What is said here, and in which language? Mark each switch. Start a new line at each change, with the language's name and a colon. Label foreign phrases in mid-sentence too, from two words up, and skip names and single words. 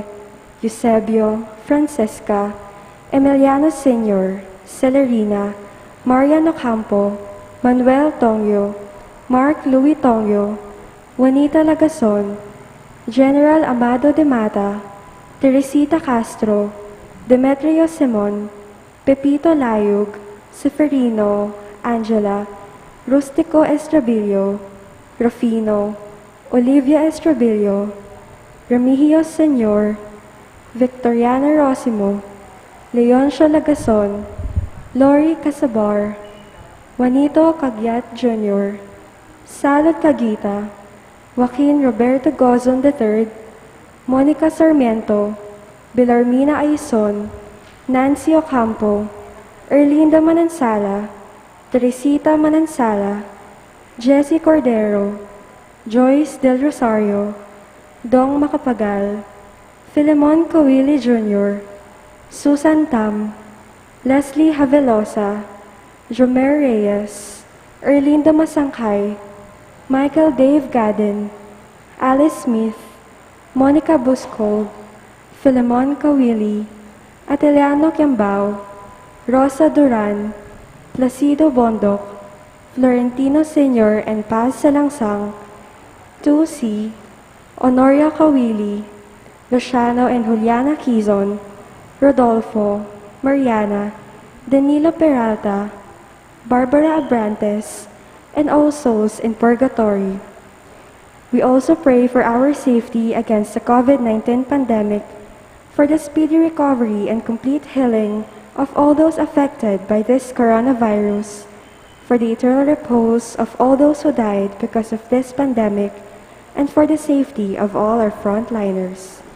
English: Eusebio, Francesca, Emiliano Sr., Celerina, Mariano Campo, Manuel Tongyo, Mark Louis Tongyo, Juanita Lagason, General Amado de Mata, Teresita Castro, Demetrio Simon, Pepito Layug, Seferino, Angela, Rustico Estrabillo, Rufino, Olivia Estrabillo, Remigio Senyor, Victoriana Rosimo, Leoncio Lagason, Lori Casabar, Juanito Cagyat Jr., Salud Cagita, Joaquin Roberto Gozon III, Monica Sarmiento, Belarmina Aison, Nancy Ocampo, Erlinda Manansala, Teresita Manansala, Jessie Cordero, Joyce Del Rosario, Dong Macapagal, Filemon Kawili Jr., Susan Tam, Leslie Havelosa, Jomer Reyes, Erlinda Masangkay, Michael Dave Gadden, Alice Smith, Monica Buscold, Filemon Kawili, Ateliano Quiambao, Rosa Duran, Placido Bondok, Florentino Sr. and Paz Salangsang, 2C, Honoria Kawili, Luciano and Juliana Quizon, Rodolfo, Mariana, Danilo Peralta, Barbara Abrantes, and all souls in purgatory. We also pray for our safety against the COVID-19 pandemic, for the speedy recovery and complete healing of all those affected by this coronavirus, for the eternal repose of all those who died because of this pandemic, and for the safety of all our frontliners.